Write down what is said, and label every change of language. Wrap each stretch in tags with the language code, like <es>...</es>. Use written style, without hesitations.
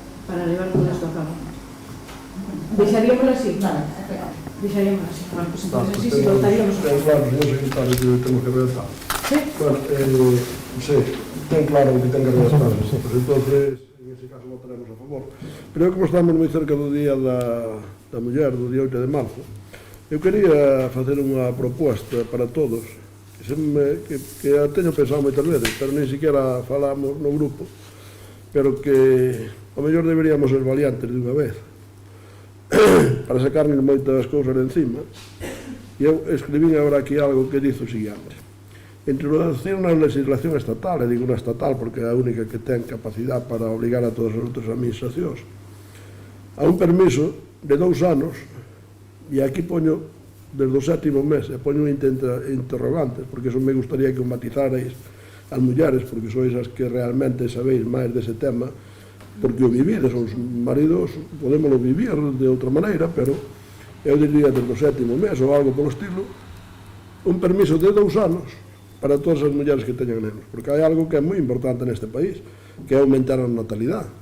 <gl>Para levar todo isto a cabo. Deixaríamoslo así? Vale, Deixaríamoslo así.</gl> <es>Bueno, pues entonces así sí votaríamos.</es> <gl>Claro, señor secretario, que temos que redactar.</gl> <es>Sí?</es> <gl>Bueno, sí, ten claro que ten que redactar.</gl> <es>Pues entonces, en ese caso, votaremos a favor.</es> <gl>Pero como estamos moi cerca do día da muller, do día 8 de marzo, eu quería facer unha proposta para todos, que a teño pensado moitas veces, pero nem siquiera falamos no grupo, pero que ao mellor deberíamos ser valiantes de unha vez, para sacarnos moitas cousas de encima. E eu escribín agora aquí algo que dice o seguinte: introducir unha legislación estatal, e digo unha estatal porque é a única que ten capacidade para obligar a todas as outras administracións a un permiso de 2 anos. E aquí poño desde o 7º mes, e poño interrogantes, porque eso me gustaría que o matizarais as mulleres, porque sois as que realmente sabéis máis dese tema, porque o vivides, os maridos podémoslo vivir de outra maneira, pero eu diría desde o 7º mes ou algo polo estilo, un permiso de 2 anos para todas as mulleres que teñan nenos, porque hai algo que é moi importante neste país, que é aumentar a natalidade.</gl>